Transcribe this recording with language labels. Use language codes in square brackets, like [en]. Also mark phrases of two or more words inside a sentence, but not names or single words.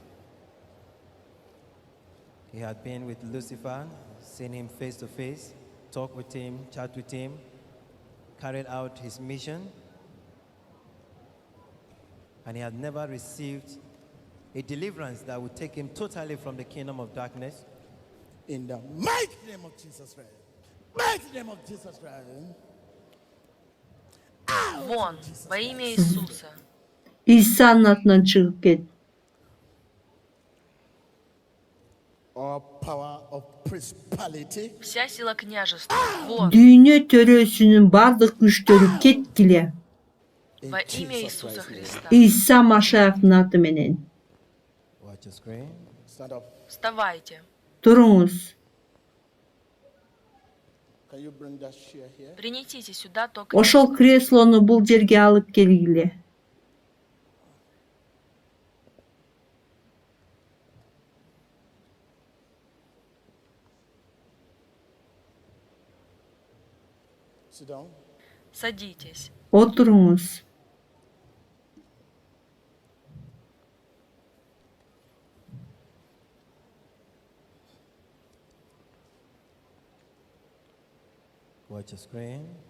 [en] He had been with Lucifer, seen him face to face, talked with him, chat with him, carried out his mission, and he had never received a deliverance that would take him totally from the kingdom of darkness. In the mighty name of Jesus Christ. Mighty name of Jesus Christ. [ru] Вон, во имя Иисуса. [ky] İsa'nın atынан чыгып кет. [en] All power of principality, [ru] Вся сила княжества. Вон, [ky] Дүйнө төрөсүнүн бардык күчтөрү кеткиле. [en] in [ru] во имя [en] Jesus [ru] Иисуса [en] Christ's name. [ru] Христа. [ky] İsa Машаяктын аты менен. [en] Watch your screen. Stand up. [ru] Вставайте. [ky] Туруңуз. [en] Can you bring that chair here? [ru] Принесите сюда то [ky] Ошол [ru] кресло. [ky] креслону бул жерге алып келгиле. [en] Sit down. [ru] Садитесь. [ky] Отуруңуз. [en] Watch your screen.